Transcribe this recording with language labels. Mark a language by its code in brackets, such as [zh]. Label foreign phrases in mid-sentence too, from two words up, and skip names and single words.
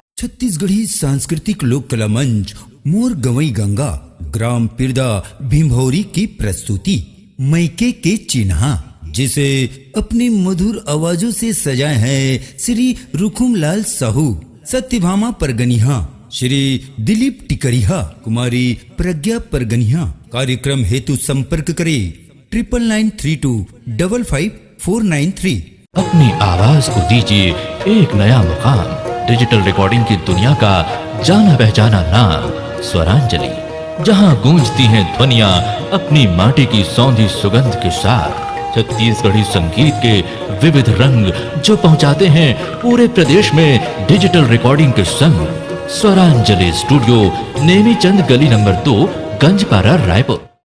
[hi] छत्तीसगढ़ी सांस्कृतिक लोक कला मंच मोर गवई गंगा ग्राम पिरदा भिंभौरी की प्रस्तुति मैके के चिन्हा, जिसे अपनी मधुर आवाजों से सजाए हैं श्री रुकुमलाल साहू, सत्यभामा परगनिहा, श्री दिलीप टिकरिहा, कुमारी प्रज्ञा परगनिहा। कार्यक्रम हेतु संपर्क करें 9992555493। अपनी आवाज को दीजिए एक नया मुकाम। डिजिटल रिकॉर्डिंग की दुनिया का जाना पहचाना नाम स्वरांजलि, जहां गूंजती हैं ध्वनियां अपनी माटी की सौंधी सुगंध के साथ। छत्तीसगढ़ी संगीत के विविध रंग जो पहुंचाते हैं पूरे प्रदेश में डिजिटल रिकॉर्डिंग के संग। स्वरांजलि स्टूडियो, नेमी चंद गली नंबर 2, गंजपारा, रायपुर।